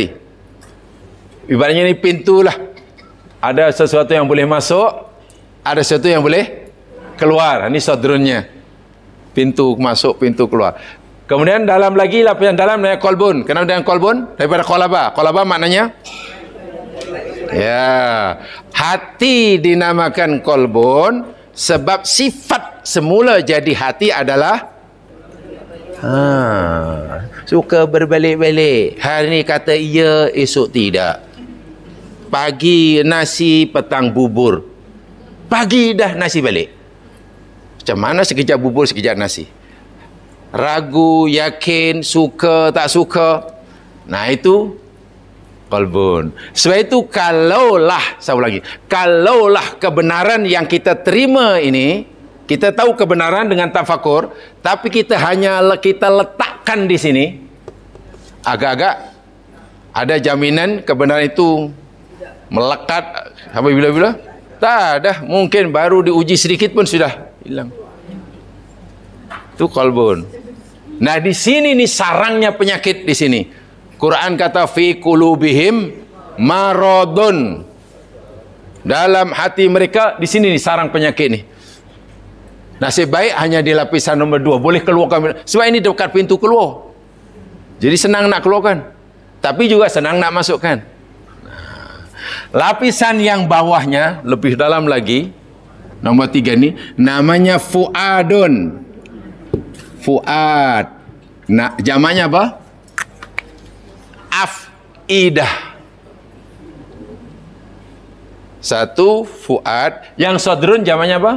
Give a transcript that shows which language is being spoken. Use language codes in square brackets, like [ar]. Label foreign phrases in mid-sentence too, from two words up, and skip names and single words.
[ms] Ibaratnya ini pintu lah. Ada sesuatu yang boleh masuk, ada sesuatu yang boleh keluar. Ini sodrunnya. Pintu masuk, pintu keluar. Kemudian dalam lagi, lapisan dalam namanya kolbun. Kenapa dengan kolbun? Daripada qalaba. Qalaba maknanya ya, hati dinamakan kolbun sebab sifat semula jadi hati adalah suka berbalik-balik. Hari ni kata iya, esok tidak. Pagi nasi, petang bubur. Pagi dah nasi balik. Macam mana sekejap bubur, sekejap nasi? Ragu, yakin, suka, tak suka. Nah itu qalbun. Sebab itu kalaulah, saya ulangi, kalaulah kebenaran yang kita terima ini, kita tahu kebenaran dengan tafakur, tapi kita letakkan di sini, agak-agak ada jaminan kebenaran itu melekat sampai bila-bila? Tak ada, mungkin baru diuji sedikit pun sudah hilang. Itu qalbun. Nah di sini nih sarangnya penyakit di sini. Quran kata [ar] في قلوبهم مرض. [ms] Dalam hati mereka, di sini nih sarang penyakit nih. Nasib baik hanya di lapisan nombor 2 boleh keluarkan, sebab ini dekat pintu keluar. Jadi senang nak keluarkan, tapi juga senang nak masukkan. Lapisan yang bawahnya lebih dalam lagi, nomor 3 ni namanya fuadun. Fuad. Nah, jamaknya apa? Afidah. Satu fuad, yang sodrun jamaknya apa?